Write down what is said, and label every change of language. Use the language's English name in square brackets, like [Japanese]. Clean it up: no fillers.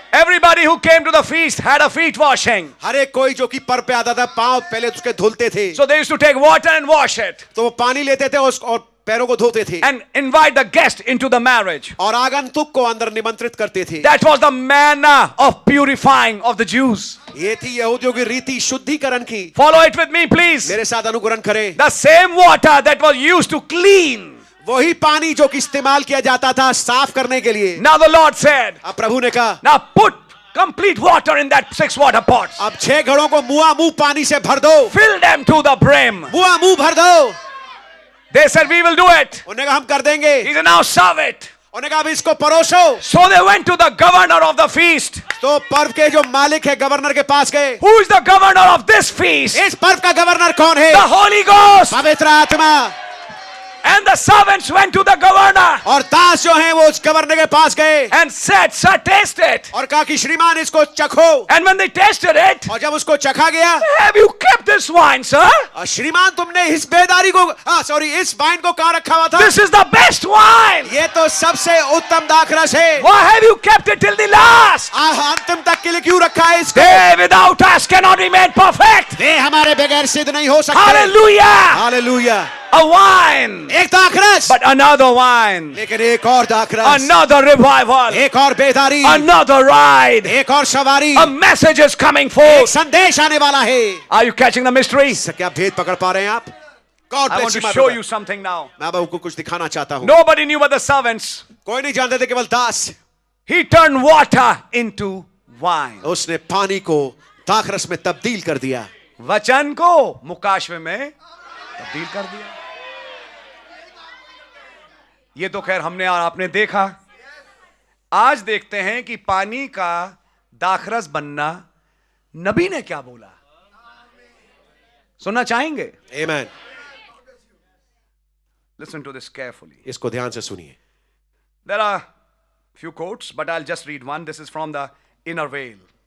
[English] Everybody who came to the feast had a feet washing. [Hindi] हर एक कोई जो कि पर्व पे आता था पांव पहले उसके धुलते थे। [English] So they used to take water and wash it. [Hindi] तो वो पानी लेते थे और पैरों को धोते थे [English] and invite the guest into the marriage. [Hindi] और आगंतुक को अंदर निमंत्रित करते थे। [English] That was the manner of purifying of the Jews. [Hindi] ये थी यहूदियों की रीति शुद्धिकरण की। [English] Follow it with me, please. [Hindi] मेरे साथ अनुकरण करें। [English] The same water that was used to clean. [Hindi] वही पानी जो कि इस्तेमाल किया जाता था साफ करने के लिए। [English] Now the Lord said, [Hindi] अब प्रभु ने कहा, [English] now put complete water in that 6 water pots. [Hindi] अब 6 घड़ों को मुंह पानी से भर दो। [English] Fill them to the brim. [Hindi] मुंह भर दो। [English] They said, we will do it. [Hindi] उन्होंने कहा हम कर देंगे। [English] He said, now serve it. [Hindi] उन्होंने कहा अब इसको परोसो। [English] So they went to the governor of the feast. [Hindi] तो पर्व के जो मालिक है गवर्नर के पास गए। [English] Who is the governor of this feast? [Hindi] इस पर्व का गवर्नर कौन है? [English] The Holy Ghost. [Hindi] पवित्र आत्मा। [English] And the servants went to the governor [Hindi] और दास जो हैं वो उस गवर्नर के पास गए [English] and said, sir, taste it. [Hindi] और कहा कि श्रीमान इसको चखो। [English] And when they tasted it, [Hindi] और जब उसको चखा गया, [English] have you kept this wine, sir? [Hindi] श्रीमान तुमने इस बेदारी को इस वाइन को कहाँ रखा हुआ था? [English] This is the best wine. [Hindi] ये तो सबसे उत्तम दाखरस है। [English] Why have you kept it till the last? [Hindi] अंतिम तक के लिए क्यों रखा है इसको? [English] They without us cannot remain perfect. [Hindi] वे हमारे बगैर सिद्ध नहीं हो सकते। [English] Hallelujah. [Hindi] हालेलुया। [English] A wine. [Hindi] एक दाखरस, [English] But another wine. [Hindi] लेकिन एक और दाखरस, [English] Another revival. [Hindi] एक और बेदारी, [English] Another ride. [Hindi] एक और सवारी, [English] A message is coming [Hindi] एक [English] forth. [Hindi] संदेश आने वाला है। [English] Are you catching the mystery? [Hindi] क्या भेद पकड़ पा रहे हैं आप? [English] God I want bless to you, my show brother. you something now. [Hindi] मैं अब आपको कुछ दिखाना चाहता हूँ। [English] Nobody knew but the servants. [Hindi] कोई नहीं जानते थे केवल दास। [English] He turned water into wine. [Hindi] उसने पानी को दाखरस में तब्दील कर दिया। वचन को मुकाशवे में तब्दील कर दिया। ये तो खैर हमने और आपने देखा। आज देखते हैं कि पानी का दाखरस बनना नबी ने क्या बोला, सुनना चाहेंगे? [English] Amen. Listen to this carefully. [Hindi] इसको ध्यान से सुनिए। [English] There are few quotes, but I'll just read one. This is from the inner veil.